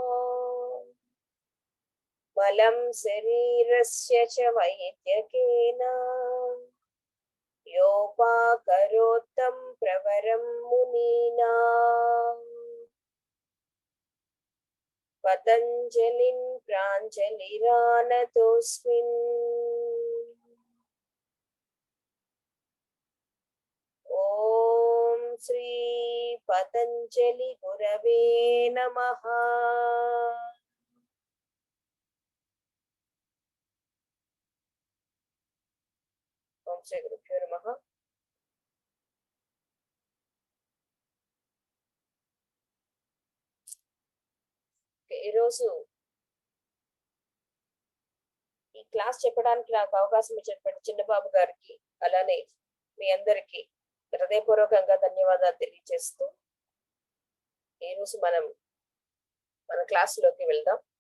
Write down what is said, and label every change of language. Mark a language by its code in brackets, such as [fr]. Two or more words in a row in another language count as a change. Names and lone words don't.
[sa] बलं शरीरस्य च वैद्यकेन योपाकरोत्तं प्रवरं मुनीनाम् पतञ्जलिं प्राञ्जलिरानतोऽस्मिन् ॐ శ్రీ పతంజలి గురవే నమః. ఓం శ్రీ గురుభ్యో నమః. [te] ఈరోజు ఈ క్లాస్ చెప్పడానికి నాకు అవకాశం ఇచ్చినటువంటి చిన్నబాబు గారికి, అలానే మీ అందరికి హృదయపూర్వకంగా ధన్యవాదాలు తెలియజేస్తూ ఈరోజు మనం మన క్లాసులోకి వెళ్దాం.